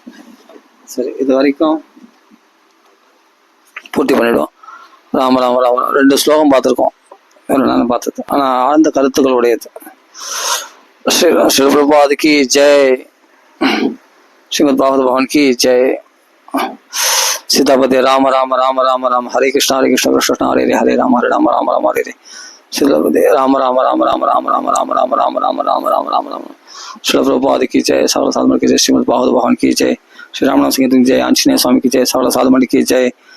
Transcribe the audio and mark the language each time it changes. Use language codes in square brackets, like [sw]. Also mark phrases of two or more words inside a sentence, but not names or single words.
[ta] சரி, இது வரைக்கும் பூர்த்தி பண்ணிவிடும். ராம ராம ராம 2 ஸ்லோகம் பார்த்துருக்கோம், நான் பார்த்தது. ஆனால் ஆழ்ந்த கருத்துக்கள் உடையது. [hi] श्री प्रभुपाद की जय, श्रीमद् भागवत भगवान की जय. [sa] सीतापति राम राम राम राम राम हरे कृष्ण कृष्ण कृष्ण हरे हरे हरे राम राम राम हरे हरे. सीतापति राम राम राम राम राम राम राम राम राम राम राम राम राम राम. [hi] श्री प्रभुपाद की जय, सकल साधु की जय, श्रीमद भागवत भगवान की जय, श्री रामनाथ सिंह की जय, आंजनेय स्वामी की जय, सकल साधु की जय.